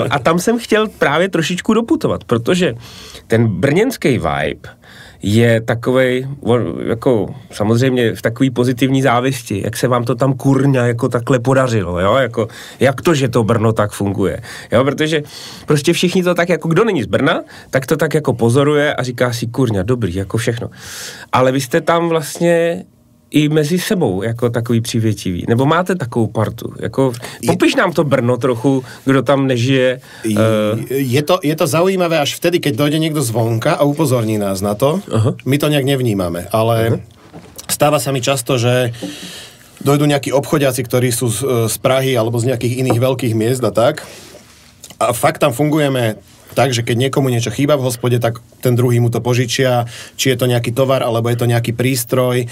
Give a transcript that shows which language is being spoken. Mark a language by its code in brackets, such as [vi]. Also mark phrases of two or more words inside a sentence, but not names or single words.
[cs] A tam jsem chtěl právě trošičku doputovat, protože ten brněnský vibe je takovej, jako samozřejmě v takový pozitivní závisti, jak se vám to tam kurňa jako takhle podařilo, jo, jako, jak to, že to Brno tak funguje, jo, protože prostě všichni to tak, jako kdo není z Brna, tak to tak jako pozoruje a říká si kurňa, dobrý, jako všechno. Ale vy jste tam vlastně i mezi sebou jako takový přívětivý. Nebo máte takovou partu? Jako, popiš nám to Brno trochu, kdo tam nežije. [sk] Je to zaujímavé až vtedy, keď dojde niekto zvonka a upozorní nás na to. My to nejak nevnímame, ale stáva sa mi často, že dojdú nejakí obchodiaci, ktorí sú z Prahy alebo z nejakých iných veľkých miest a tak. A fakt tam fungujeme tak, že keď niekomu niečo chýba v hospode, tak ten druhý mu to požičia, či je to nejaký tovar, alebo je to nejaký prístroj.